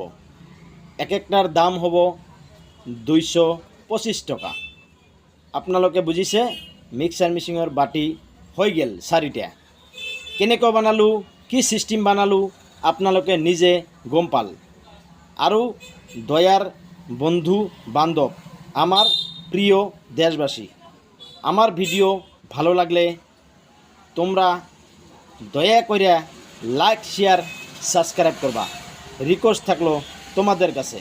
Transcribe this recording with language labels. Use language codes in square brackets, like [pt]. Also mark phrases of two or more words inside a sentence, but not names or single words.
[as] এক একটাৰ দাম হ'ব 225 টকা। আপোনালোকে বুজিছে? মিক্সাৰ মেচিনৰ বাটি হৈ গেল 4টা। কেনেকৈ বনালোঁ, কি সিস্টেম বনালোঁ আপনালোকে নিজে গম পাল। [bn] আৰু দয়ার বন্ধু বান্ধব, আমার প্রিয় দেশবাসী, আমার ভিডিও ভালো লাগলে তোমরা দয়া করে [en] like share subscribe [bn] করবা। রিকোয়েস্ট থাকলো তোমাদের কাছে।